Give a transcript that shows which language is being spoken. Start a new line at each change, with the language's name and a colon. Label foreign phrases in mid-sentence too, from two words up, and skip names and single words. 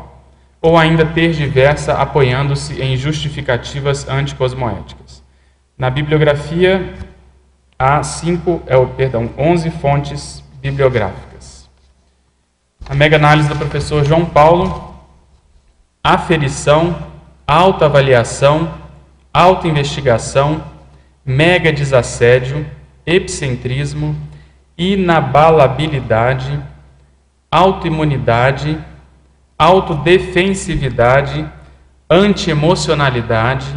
Portuguese: Ou ainda tergiversa apoiando-se em justificativas anticosmoéticas? Na bibliografia, há 11 fontes bibliográficas. A mega-análise do professor João Paulo: aferição, autoavaliação, autoinvestigação, mega-desassédio, epicentrismo, inabalabilidade, autoimunidade, autodefensividade, antiemocionalidade,